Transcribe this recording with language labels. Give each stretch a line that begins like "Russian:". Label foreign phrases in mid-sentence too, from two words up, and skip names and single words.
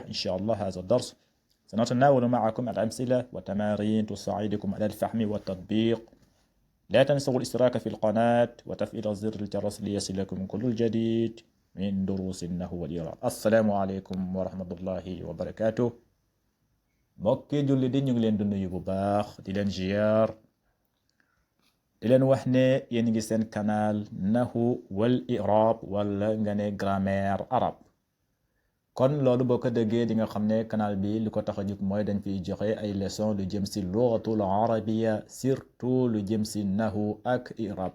Arabic: إن شاء الله هذا الدرس سنتناول معكم الأمثلة وتمارين تساعدكم على الفهم والتطبيق. لا تنسوا الاشتراك في القناة وتفعيل زر الجرس ليصلكم كل الجديد من دروس النحو والإعراب. السلام عليكم ورحمة الله وبركاته.
Wolof: mbokki julli di ñu ngi leen di nuyu bu baax, di leen ziar, di leen wax ne yéen ngi seen canal Nahwu wal I'rab wala nga ne
French: grammaire arabe.
Wolof: kon loolu boo ko déggee di nga xam ne canal bi li ko tax a jóg mooy dañ fiy joxe ay leçon lu jëm si
Arabic: لغة العربية,
Wolof: surtout lu jëm si nahwu ak i'rab.